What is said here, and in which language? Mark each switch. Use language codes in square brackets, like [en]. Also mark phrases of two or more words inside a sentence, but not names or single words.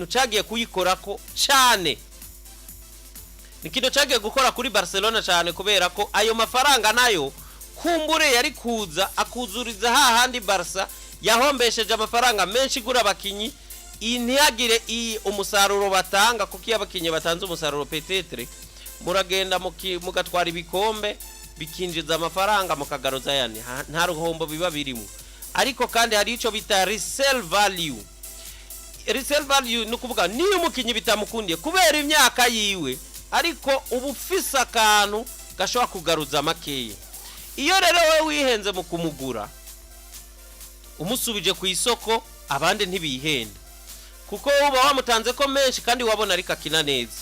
[rn] cagiye kuyikorako cyane ni kintu cagiye gukora kuri Barcelona cyane kubera ko ayo mafaranga nayo kumbure yari kuza akuzuriza hahandi Barca yahombesheje amafaranga menshi gura abakinyi ntiyagire umusaruro batanga, kuko iyo abakinyi batanze umusaruro petetre muragenda mugatwara ibikombe bikinjiza amafaranga mukagaruza yani nta ruhombo biba birimo. Ariko kandi hari ico bita [en] resale value. Resale value [rn] nukuvuga niyo umukinyi bitamukundiye kubera imyaka yiwe, ariko ubufisa akantu gashobora kugaruza makeya. Iyo rero we wihenze mu kumugura umusubije ku isoko, abandi ntibihenda kuko uba wamutanze ko menshi kandi wabona ariko akina neza.